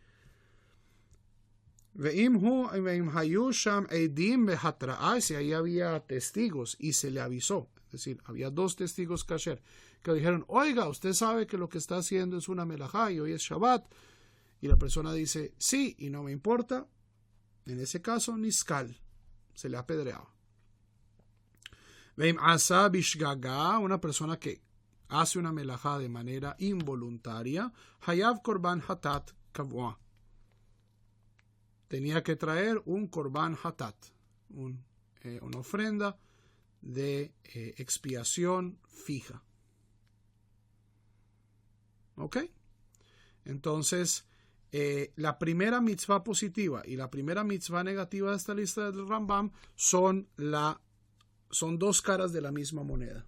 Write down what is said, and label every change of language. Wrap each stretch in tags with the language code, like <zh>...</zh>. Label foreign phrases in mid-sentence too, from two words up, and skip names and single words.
<es>Si ahí había testigos y se le avisó, es decir, había 2 testigos kasher que dijeron: oiga, usted sabe que lo que está haciendo es una melajá y hoy es Shabbat, y la persona dice sí y no me importa, en ese caso niskal, se le apedreaba. Una persona que hace una melajá de manera involuntaria,</es> <he>חייב קרבן חטאת קבועה,</he> <es>tenía que traer un korban hatat, una ofrenda de expiación fija. ¿Ok? Entonces, la primera mitzvah positiva y la primera mitzvah negativa de esta lista del Rambam son 2 caras de la misma moneda.</es>